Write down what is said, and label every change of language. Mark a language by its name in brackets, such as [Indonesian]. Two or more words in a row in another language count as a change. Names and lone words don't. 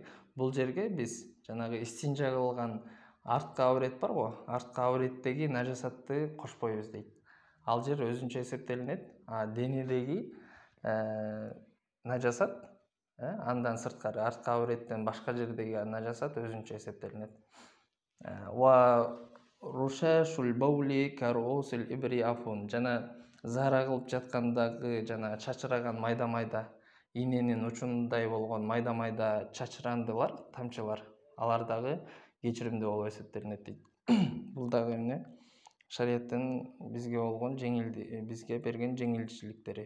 [Kyrgyz] Бул жерге биз жанагы истинжа кылган арткы аврет барбы? Арткы авреттеги нажасатты кошпойбуз дейт. Ал жер өзүнчө эсептелинет. А денедеги нажасат, андан сырткары арткы авреттен башка жердеги нажасат өзүнчө эсептелинет. [Arabic] و رشاش البول كرؤوس الإبر عفو. [Kyrgyz] Жана зара кылып жаткандагы жана чачыраган майда-майда иненин учундай болгон майда-майда чачырандылар, тамчылар, алар дагы кечиримдүү болуп эсептелинет дейт. Бул дагы эмне? Шарияттын бизге берген жеңилчиликтери.